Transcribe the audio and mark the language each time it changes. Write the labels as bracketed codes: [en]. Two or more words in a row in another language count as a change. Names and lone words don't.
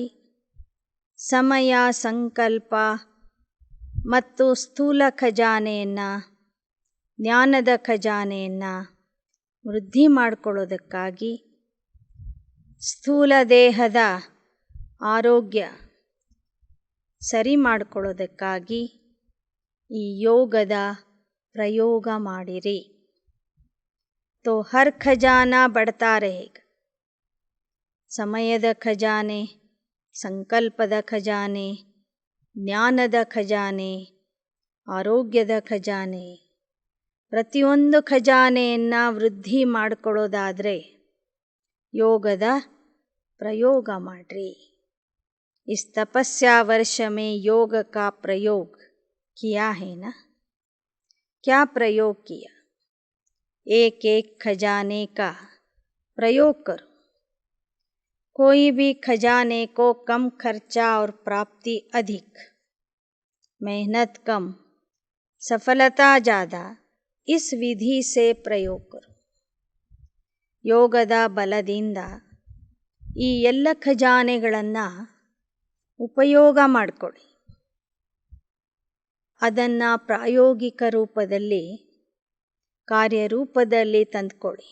[kn] ಸಮಯ, ಸಂಕಲ್ಪ ಮತ್ತು ಸ್ಥೂಲ ಖಜಾನೆಯನ್ನು, ಜ್ಞಾನದ ಖಜಾನೆಯನ್ನು ವೃದ್ಧಿ ಮಾಡಿಕೊಳ್ಳೋದಕ್ಕಾಗಿ, ಸ್ಥೂಲ ದೇಹದ ಆರೋಗ್ಯ ಸರಿ ಮಾಡಿಕೊಳ್ಳೋದಕ್ಕಾಗಿ ಈ ಯೋಗದ ಪ್ರಯೋಗ ಮಾಡಿರಿ. [hi] तो हर खजाना बढ़ता रहेगा. [kn] ಸಮಯದ ಖಜಾನೆ, ಸಂಕಲ್ಪದ ಖಜಾನೆ, ಜ್ಞಾನದ ಖಜಾನೆ, ಆರೋಗ್ಯದ ಖಜಾನೆ, ಪ್ರತಿಯೊಂದು ಖಜಾನೆಯನ್ನು ವೃದ್ಧಿ ಮಾಡಿಕೊಳ್ಳೋದಾದರೆ ಯೋಗದ ಪ್ರಯೋಗ ಮಾಡ್ರಿ. [hi] इस तपस्या वर्ष में योग का प्रयोग किया है ना? क्या प्रयोग किया? एक एक खजाने का प्रयोग करो. कोई भी खजाने को कम खर्चा और प्राप्ति अधिक, मेहनत कम, सफलता ज़्यादा, इस विधि से प्रयोग करो. [kn] ಯೋಗದ ಬಲದಿಂದ ಈ ಎಲ್ಲ ಖಜಾನೆಗಳನ್ನು ಉಪಯೋಗ ಮಾಡಿಕೊಳ್ಳಿ. ಅದನ್ನು ಪ್ರಾಯೋಗಿಕ ರೂಪದಲ್ಲಿ, ಕಾರ್ಯರೂಪದಲ್ಲಿ ತಂದುಕೊಳ್ಳಿ.